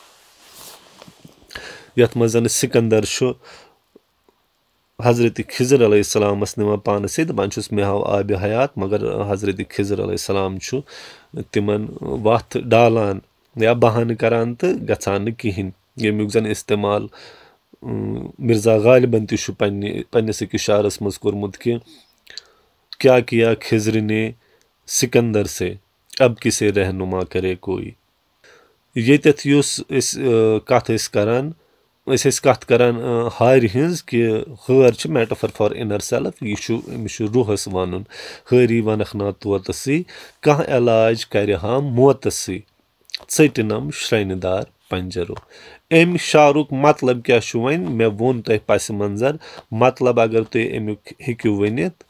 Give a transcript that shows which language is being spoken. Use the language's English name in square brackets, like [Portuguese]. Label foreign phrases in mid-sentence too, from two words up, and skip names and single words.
[Kashmiri] یتھ منٛز زن سکندر چھُ حضرت خضر [Arabic] علیہ السلامس [Kashmiri] نِوان پانس سۭتۍ دپان چھُس مےٚ ہاو آبِ حیات مگر حضرت خضر [Arabic] علیہ السلام [Kashmiri] چھُ تِمن وتھ ڈالان یا بہانہٕ کران تہٕ گژھان نہٕ کہیٖنۍ ییٚمیُک زن استعمال مرزا غالبن تہِ چھُ پننِس أکِس شعرس منٛز کوٚرمُت کہِ کیاہ [Urdu] کیا خضر نے سکندر سے اب کسے رہنما کرے کوئی. [Kashmiri] ییٚتٮ۪تھ یُس أسۍ کتھ ٲسۍ کران أسۍ ٲسۍ کتھ کران ہارِ ہِنٛز کہِ ہٲر چھِ [English] metaphor for inner self [Kashmiri] یہِ چھُ أمِس چھُ روحس ونُن ہٲری ونکھ نا طوطسٕے کانٛہہ علاج کرِ ہا موتسٕے ژٔٹِنم شرٛنہِ دار پنجرو. امہِ شعرُک مطلب کیاہ چھُ وۄنۍ مےٚ ووٚن تۄہہِ پسہِ منظر مطلب اگر تُہۍ امیُک ہیٚکِو ؤنِتھ